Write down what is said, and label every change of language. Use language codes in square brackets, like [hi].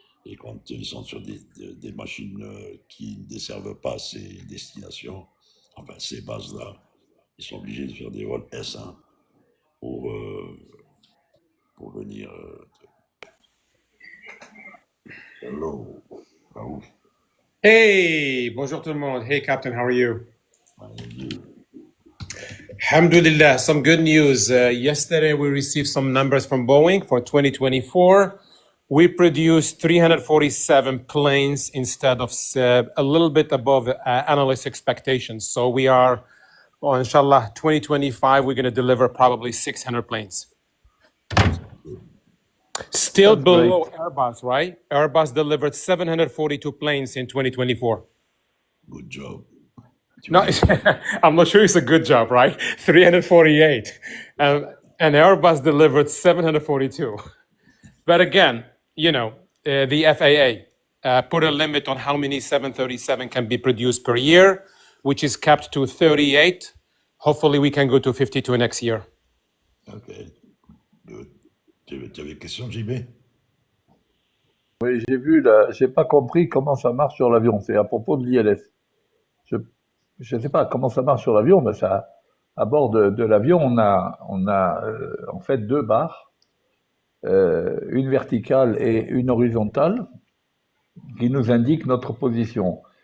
[fr] Et quand ils sont sur des machines qui ne desservent pas ces destinations, enfin ces bases-là, ils sont obligés de faire des vols S1 pour, pour venir. [en] Hello. Raouf. [fr] Hey, bonjour tout le monde. [en] Hey, Captain, how are you? Fine. Alhamdulillah, some good news. Yesterday, we received some numbers from Boeing for 2024. We produced 347 planes instead of a little bit above analyst expectations. So we are, inshallah, 2025, we're going to deliver probably 600 planes. Still That's below great. Airbus, right? Airbus delivered 742 planes in 2024. Good job. No, I'm not sure it's a good job, right? 348. And Airbus delivered 742. But again, you know, the FAA put a limit on how many 737 can be produced per year, which is capped to 38. Hopefully, we can go to 52 next year. Ok. Good. [fr] Tu avais une question, JB? Oui, j'ai pas compris comment ça marche sur l'avion. C'est à propos de l'ILS. Je sais pas comment ça marche sur l'avion, mais ça, à bord de l'avion, on a en fait deux barres, une verticale et une horizontale, qui nous indiquent notre position.